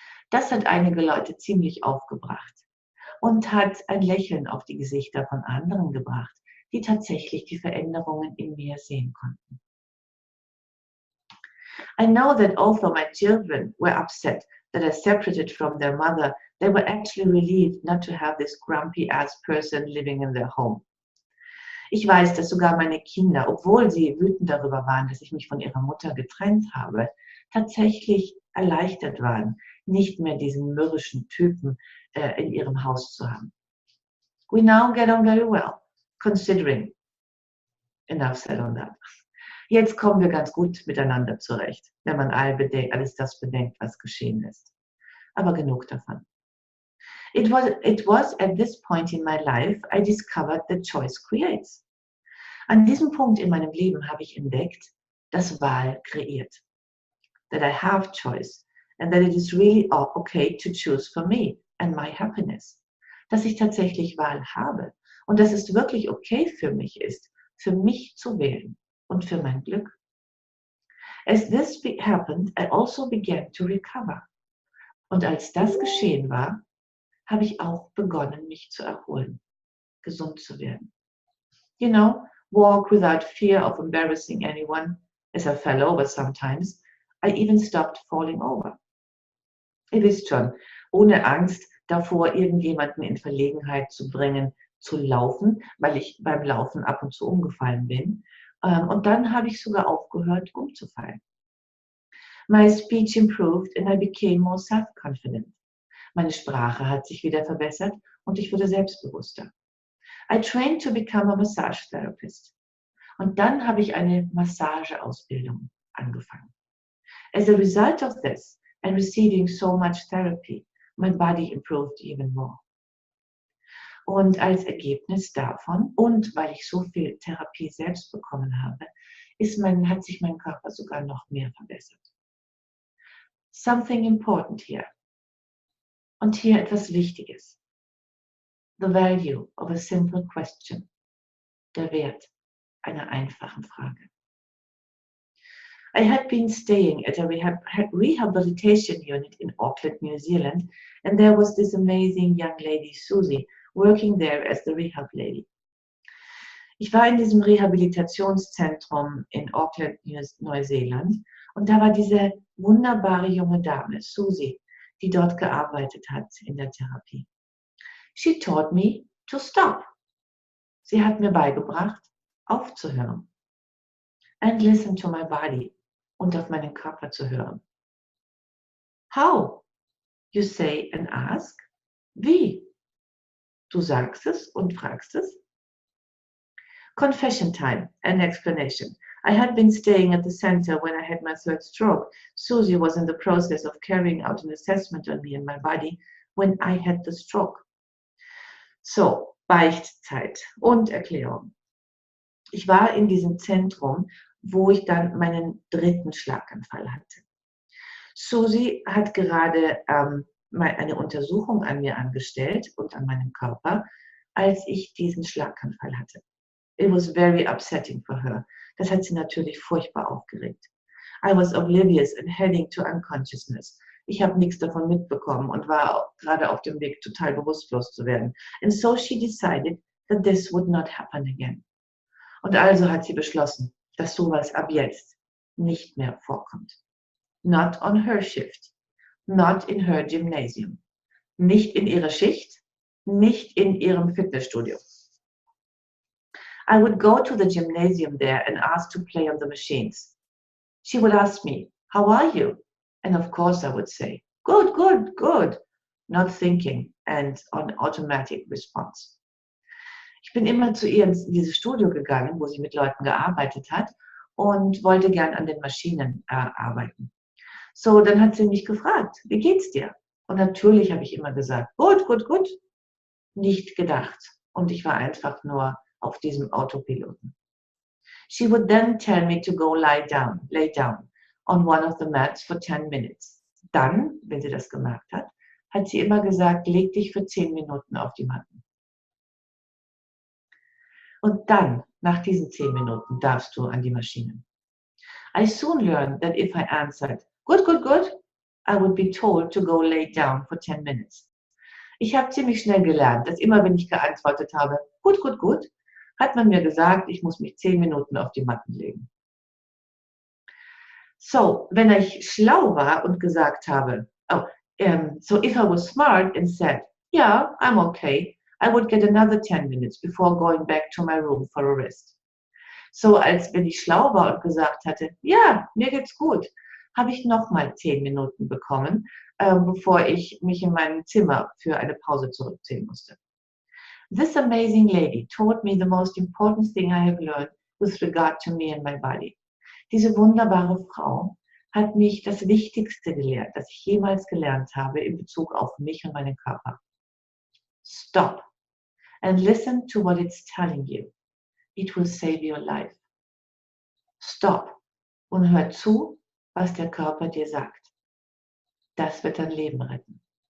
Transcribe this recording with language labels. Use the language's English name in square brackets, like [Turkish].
[German] Das hat einige Leute ziemlich aufgebracht und hat ein Lächeln auf die Gesichter von anderen gebracht, die tatsächlich die Veränderungen in mir sehen konnten. [English] I know that although my children were upset that I separated from their mother, they were actually relieved not to have this grumpy-ass person living in their home. [German] Ich weiß, dass sogar meine Kinder, obwohl sie wütend darüber waren, dass ich mich von ihrer Mutter getrennt habe, tatsächlich erleichtert waren, nicht mehr diesen mürrischen Typen in ihrem Haus zu haben. [English] We now get on very well, considering enough said on that. [German] Jetzt kommen wir ganz gut miteinander zurecht, wenn man alles das bedenkt, was geschehen ist. Aber genug davon. [English] It was at this point in my life I discovered that choice creates. [German] An diesem Punkt in meinem Leben habe ich entdeckt, dass Wahl kreiert. [English] That I have choice and that it is really okay to choose for me and my happiness. [German] Dass ich tatsächlich Wahl habe und dass es wirklich okay für mich ist, für mich zu wählen und für mein Glück. [English] As this happened, I also began to recover. [German] Und als das geschehen war, habe ich auch begonnen, mich zu erholen, gesund zu werden. [English] You know, walk without fear of embarrassing anyone, as I fell over sometimes. I even stopped falling over. [German] Ihr wisst schon, ohne Angst davor, irgendjemanden in Verlegenheit zu bringen, zu laufen, weil ich beim Laufen ab und zu umgefallen bin. Und dann habe ich sogar aufgehört, umzufallen. [English] My speech improved and I became more self-confident. [German] Meine Sprache hat sich wieder verbessert und ich wurde selbstbewusster. [English] I trained to become a massage therapist. [German] Und dann habe ich eine Massageausbildung angefangen. [English] As a result of this and receiving so much therapy, my body improved even more. [German] Und als Ergebnis davon und weil ich so viel Therapie selbst bekommen habe, hat sich mein Körper sogar noch mehr verbessert. [English] Something important here. [German] Und hier etwas Wichtiges. [English] The value of a simple question. [German] Der Wert einer einfachen Frage. [English] I had been staying at a rehabilitation unit in Auckland, New Zealand, and there was this amazing young lady, Susie, working there as the rehab lady. [German] Ich war in diesem Rehabilitationszentrum in Auckland, Neuseeland, und da war diese wunderbare junge Dame, Susie, die dort gearbeitet hat in der Therapie. [English] She taught me to stop. [German] Sie hat mir beigebracht, aufzuhören. [English] And listen to my body. [German] Und auf meinen Körper zu hören. [English] How? You say and ask. [German] Wie? Du sagst es und fragst es. [English] Confession time, an explanation. I had been staying at the center when I had my third stroke. Susie was in the process of carrying out an assessment on me and my body when I had the stroke. [German] So, Beichtzeit und Erklärung. Ich war in diesem Zentrum, wo ich dann meinen dritten Schlaganfall hatte. Susie hat gerade eine Untersuchung an mir angestellt und an meinem Körper, als ich diesen Schlaganfall hatte. [English] It was very upsetting for her. [German] Das hat sie natürlich furchtbar aufgeregt. [English] I was oblivious and heading to unconsciousness. [German] Ich habe nichts davon mitbekommen und war gerade auf dem Weg, total bewusstlos zu werden. [English] And so she decided that this would not happen again. [German] Und also hat sie beschlossen, dass sowas ab jetzt nicht mehr vorkommt. [English] Not on her shift. Not in her gymnasium. [German] Nicht in ihrer Schicht. Nicht in ihrem Fitnessstudio. [English] I would go to the gymnasium there and ask to play on the machines. She would ask me, how are you? And of course I would say, good, good, good. Not thinking and on automatic response. [German] Ich bin immer zu ihr in dieses Studio gegangen, wo sie mit Leuten gearbeitet hat und wollte gern an den Maschinen arbeiten. So, dann hat sie mich gefragt, wie geht's dir? Und natürlich habe ich immer gesagt, gut, gut, gut. Nicht gedacht. Und ich war einfach nur auf diesem Autopiloten. [English] She would then tell me to go lay down on one of the mats for 10 minutes. [German] Dann, wenn sie das gemacht hat, hat sie immer gesagt, leg dich für 10 Minuten auf die Matten. Und dann, nach diesen 10 Minuten, darfst du an die Maschinen. [English] I soon learned that if I answered, good, good, good, I would be told to go lay down for 10 minutes. [German] Ich habe ziemlich schnell gelernt, dass immer, wenn ich geantwortet habe, gut, gut, gut, hat man mir gesagt, ich muss mich 10 Minuten auf die Matten legen. So, wenn ich schlau war und gesagt habe, [English] so if I was smart and said, yeah, I'm okay, I would get another 10 minutes before going back to my room for a rest. [German] So, als wenn ich schlau war und gesagt hatte, ja, mir geht's gut, habe ich nochmal 10 Minuten bekommen, bevor ich mich in mein Zimmer für eine Pause zurückziehen musste. [English] This amazing lady taught me the most important thing I have learned with regard to me and my body. [German] Diese wunderbare Frau hat mich das Wichtigste gelehrt, das ich jemals gelernt habe in Bezug auf mich und meinen Körper. [English] Stop and listen to what it's telling you. It will save your life. [German] Stop und hör zu, was der Körper dir sagt. Das wird dein Leben retten.